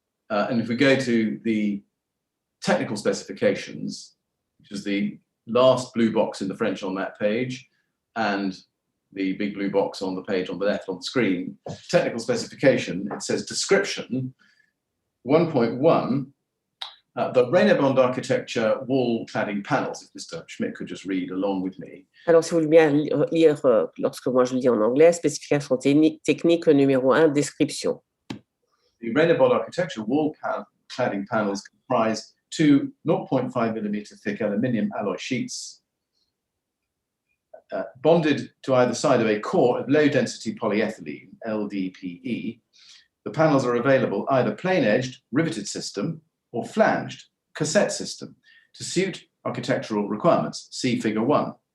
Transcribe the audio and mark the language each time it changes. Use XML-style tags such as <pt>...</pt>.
<en>And if we go to the technical specifications, which is the last blue box in the French on that page, and the big blue box on the page on the left on the screen, technical specification, it says description 1.1, the Reynabond architecture wall cladding panels. If Mr. Schmidt could just read along with me.</en> <fr>alors si vous voulez bien lire, lorsque moi je lis en anglais, spécification technique numéro 1, description.</fr> <en>The Reynabond architecture wall cladding panels comprise two 0.5 mm thick aluminium alloy sheets bonded to either side of a core of low-density polyethylene, LDPE. The panels are available either plain-edged, riveted system, or flanged, cassette system, to suit architectural requirements. See Figure 1.</en>